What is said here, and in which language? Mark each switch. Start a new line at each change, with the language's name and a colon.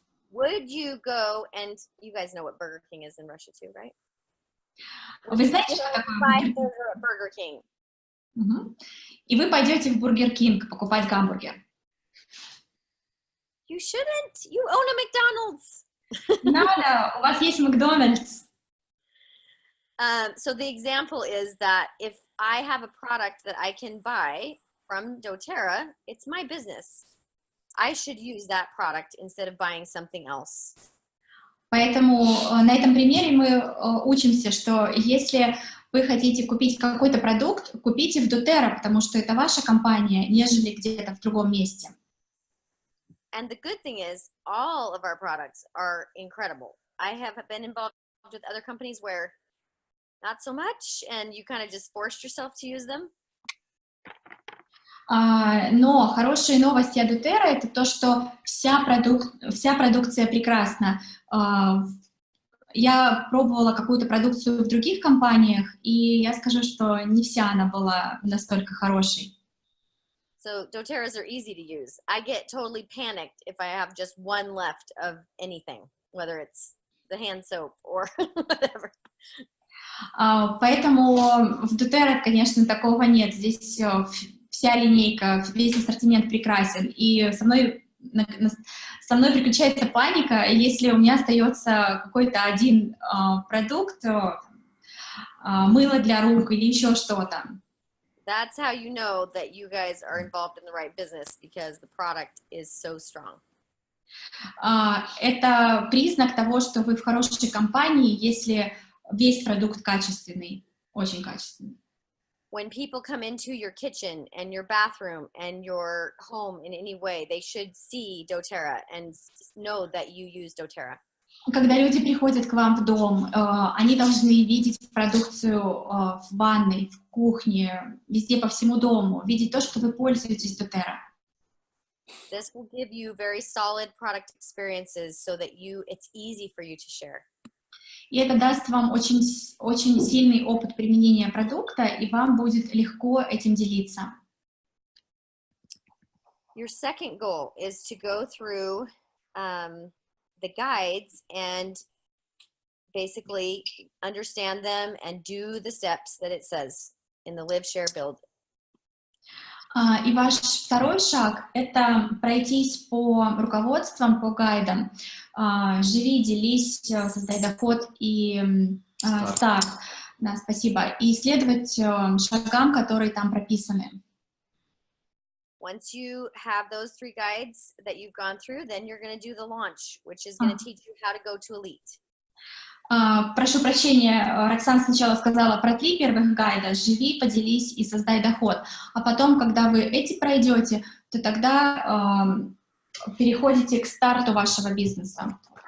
English: Would you go and, you guys know what Burger King is in Russia too, right?
Russian: Вы знаете, что такое Burger King? Угу. И вы пойдете в Бургер Кинг покупать гамбургер.
English: You shouldn't. You own a McDonald's.
Russian: Надо, у вас есть Макдональдс.
English: So the example is that if I have a product that I can buy from doTERRA, it's my business. I should use that product instead of buying something else.
Russian: Поэтому на этом примере мы учимся, что если вы хотите купить какой-то продукт, купите в doTERRA, потому что это ваша компания, нежели где-то в другом месте.
English: And the good thing is, all of our products are incredible. I have been involved with other companies where not so much, and you kind of just forced yourself to use them.
Russian: Но хорошие новости о doTERRA — это то, что вся продукция прекрасна. Я пробовала какую-то продукцию в других компаниях, и я скажу, что не вся она была настолько хорошей.
English: So doTERRAs are easy to use. I get totally panicked if I have just one left of anything, whether it's the hand soap or whatever.
Russian: Поэтому в doTERRA, конечно, такого нет. Здесь вся линейка, весь ассортимент прекрасен. И со мной приключается паника, если у меня остается какой-то один продукт, мыло для рук или еще что-то.
English: That's how you know that you guys are involved in the right business, because the product is so strong.
Russian: Это признак того, что вы в хорошей компании, если весь продукт качественный, очень качественный.
English: When people come into your kitchen and your bathroom and your home in any way, they should see doTERRA and know that you use doTERRA.
Russian: Когда люди приходят к вам в дом, они должны видеть продукцию в ванной, в кухне, везде по всему дому, видеть то, что вы пользуетесь doTERRA.
English: This will give you very solid product experiences so that it's easy for you to share.
Russian: И это даст вам очень сильный опыт применения продукта, и вам будет легко этим делиться.
English: Your second goal is to go through the guides and basically understand them and do the steps that it says in the Live, Share, Build.
Russian: И ваш второй шаг — это пройтись по руководствам, по гайдам. Живи, делись, создай доход и старт. Да, спасибо. И следовать шагам, которые там прописаны.
English: Once you have those 3 guides that you've gone through, then you're going to do the launch, which is going to teach you how to go to elite.
Russian: Прошу прощения, Роксан сначала сказала про 3 первых гайда: живи, поделись и создай доход. А потом, когда вы эти пройдете, то тогда переходите к старту вашего бизнеса.